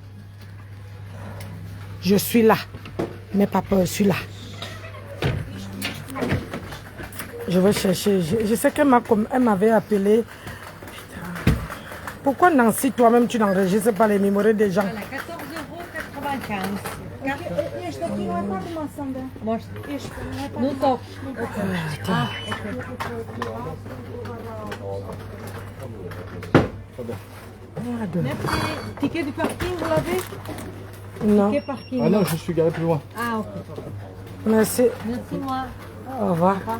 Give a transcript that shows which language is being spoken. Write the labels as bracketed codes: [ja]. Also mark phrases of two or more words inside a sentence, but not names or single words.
[fr] Je suis là. N'aie pas peur, je suis là. Je vais chercher. Je sais qu'elle m'avait appelé. Putain. Pourquoi Nancy, toi-même, tu n'enregistres pas les numéros des gens? Voilà, 14,95 €. [pt] Este aqui não é para uma maçã. Mostra. Este não é para No toque. [fr] Ticket du parking, vous l'avez? Non. Ticket parking. Ah non, je suis garé plus loin. Ah, ok. Merci. Merci, moi. Au revoir.